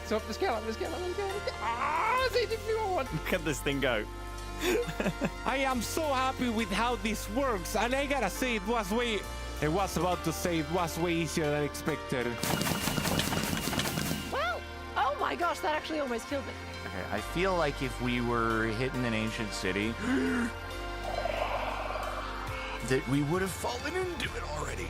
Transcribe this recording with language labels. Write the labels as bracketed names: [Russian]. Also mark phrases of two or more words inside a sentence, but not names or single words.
[Danish] Så, hvad sker der? Hvad sker der? Hvad sker der? Se, de flyver rundt. [English] Look at this thing go. I am so happy with how this works, and I gotta say, it was way easier than expected. Well, oh my gosh, that actually almost killed me. Okay, I feel like if we were hitting an ancient city, that we would have fallen into it already.